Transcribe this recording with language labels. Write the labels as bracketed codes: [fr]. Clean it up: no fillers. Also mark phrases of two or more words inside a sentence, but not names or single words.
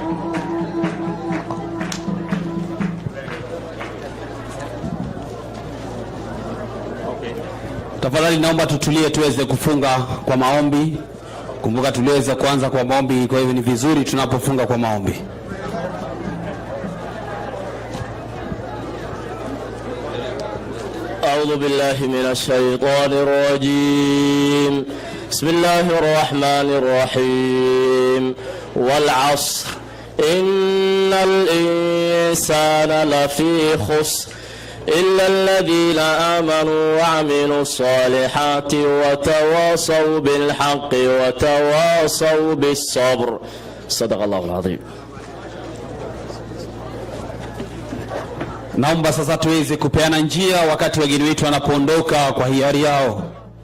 [sw] Tafadhali naomba tutulie tuweze kufunga kwa maombi. Kumbuka tuliweza kuanza kwa maombi, kwa hivyo ni vizuri tunapofunga kwa maombi. [ar] أعوذ بالله من الشيطان الرجيم بسم الله الرحمن الرحيم والعصر إن الإنسان لفي خسر إلا الذين آمنوا وعملوا الصالحات وتواصوا بالحق وتواصوا بالصبر صدق الله العظيم. [sw] Naomba sasa tuweze kupeana njia wakati wageni wetu wanapoondoka kwa hiari yao.